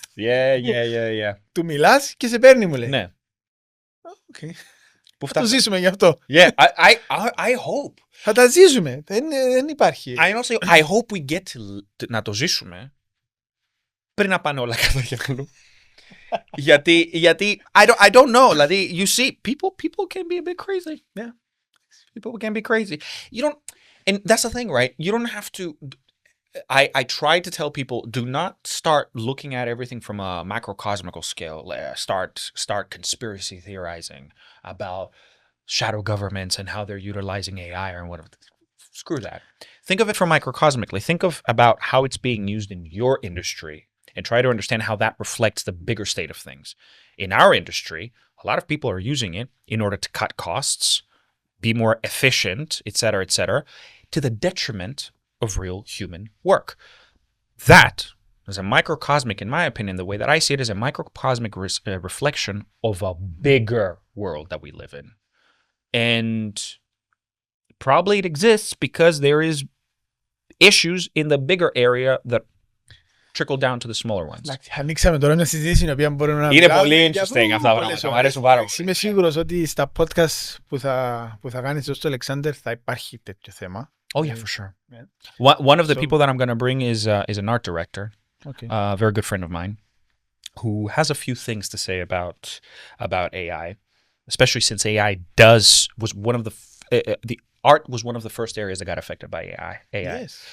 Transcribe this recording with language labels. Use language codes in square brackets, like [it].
[en] Yeah. [el] Του μιλάς και σε παίρνει, μου λέει. Ναι. Θα το ζήσουμε γι' αυτό. [en] Yeah, I hope. [el] Θα τα ζήσουμε. Δεν υπάρχει. [en] I hope we get [el] να το ζήσουμε πριν να πάνε όλα κατά για αλλού. γιατί [en] I don't know. [el] Δηλαδή, [en] you see, people can be a bit crazy. Yeah. People can be crazy. You don't, and that's the thing, right? You don't have to. I try to tell people, do not start looking at everything from a macrocosmical scale. Start conspiracy theorizing about shadow governments and how they're utilizing AI or whatever. Screw that. Think of it from microcosmically. Think about how it's being used in your industry and try to understand how that reflects the bigger state of things. In our industry, a lot of people are using it in order to cut costs, be more efficient, etc., to the detriment of real human work. That is a microcosmic, in my opinion, the way that I see it is a microcosmic reflection of a bigger world that we live in. And probably it exists because there is issues in the bigger area that trickle down to the smaller ones. [el] Ανοίξαμε τώρα μια συζήτηση στην οποία μπορούμε να είναι πολύ interesting αυτά τα πράγματα. Μου αρέσουν πάρα πολύ. Είμαι σίγουρος ότι στα podcast που θα κάνεις ως το Alexander θα υπάρχει τέτοιο θέμα. [en] Oh yeah, for sure. Yeah. One of the people that I'm going to bring is an art director, a very good friend of mine, who has a few things to say about AI, especially since AI was one of the art was one of the first areas that got affected by AI. Yes.